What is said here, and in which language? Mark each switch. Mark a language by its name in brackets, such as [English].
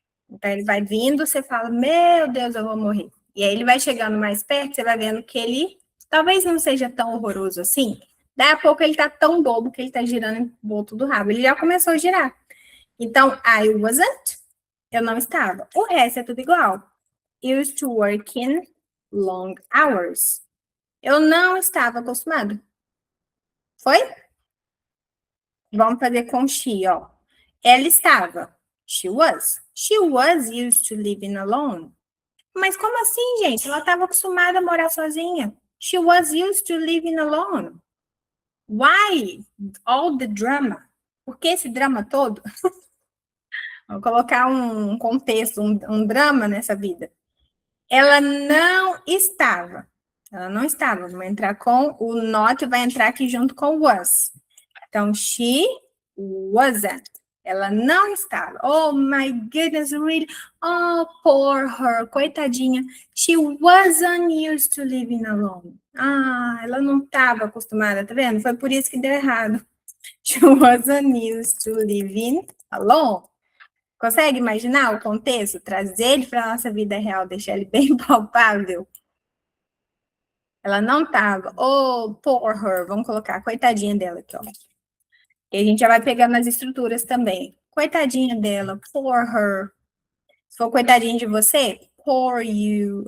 [Portuguese] Então, ele vai vindo, você fala, meu Deus, eu vou morrer. E aí ele vai chegando mais perto, você vai vendo que ele talvez não seja tão horroroso assim. Daí a pouco ele tá tão bobo que ele tá girando em volta do rabo. Ele já começou a girar. Então, [English] I wasn't, [Portuguese] eu não estava. O resto é tudo igual. [English] Used to working long hours. [Portuguese] Eu não estava acostumado. Foi? Vamos fazer com she, ó. Ela estava. [English] She was. She was used to living alone. [Portuguese] Mas como assim, gente? Ela estava acostumada a morar sozinha. [English] She was used to living alone. Why all the drama? [Portuguese] Por que esse drama todo? Vou colocar um contexto, um drama nessa vida. Ela não estava. Ela não estava. Vamos entrar com o not, vai entrar aqui junto com o was. Então, [English] she wasn't. [Portuguese] Ela não estava. [English] Oh, my goodness, really? Oh, poor her. [Portuguese] Coitadinha. [English] She wasn't used to living alone. [Portuguese] Ah, ela não estava acostumada, tá vendo? Foi por isso que deu errado. [English] She wasn't used to living alone. [Portuguese] Consegue imaginar o contexto? Trazer ele para a nossa vida real, deixar ele bem palpável? Ela não estava. [English] Oh, poor her. [Portuguese] Vamos colocar, coitadinha dela aqui, ó. E a gente já vai pegando as estruturas também. Coitadinha dela, [English] poor her. [Portuguese] Se for coitadinha de você, [English] poor you.